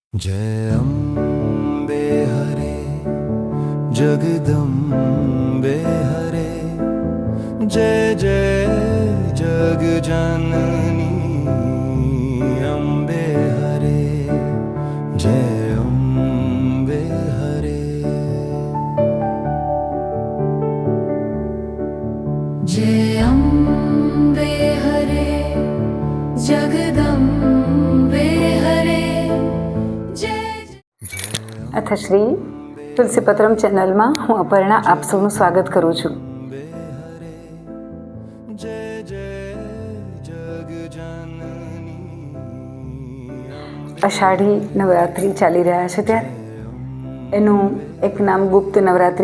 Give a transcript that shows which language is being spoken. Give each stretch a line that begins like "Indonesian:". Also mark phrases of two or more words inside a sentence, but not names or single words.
Hindi: जय अम्बे हरे जगदम्बे हरे जय जय जग जननी अम्बे हरे जय अम्बे हरे जय अम्बे हरे जगदम्बे हरे
Gujarati: અથ શ્રી તુલસીપત્રમ ચેનલમાં હું અપર્ણા આપ સૌનું સ્વાગત કરું છું. અષાઢી નવરાત્રિ ચાલી રહ્યા છે ત્યારે એનું એક નામ ગુપ્ત નવરાત્રિ